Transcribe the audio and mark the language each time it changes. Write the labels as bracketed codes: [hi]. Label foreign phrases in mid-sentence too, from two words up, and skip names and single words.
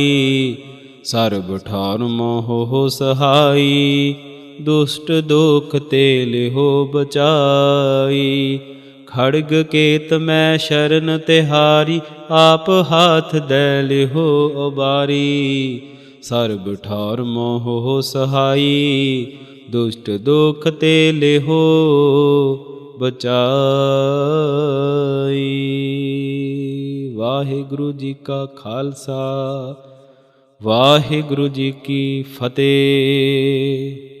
[bra] सर्ब ठार मोह सहाई, दुष्ट दुख ते लिहो बचाई। खड़ग केत मैं शरण तिहारी, आप हाथ दे लिहो अबारी। ਸਰਬ ਠਾਰ ਮੋਹ ਸਹਾਈ। ਦੁਸ਼ਟ ਦੁਖ ਤੇ ਲੇਹੋ ਬਚਾਈ। [pa] ਵਾਹਿਗੁਰੂ ਜੀ ਕਾ ਖਾਲਸਾ, ਵਾਹਿਗੁਰੂ ਜੀ ਕੀ ਫਤਿਹ।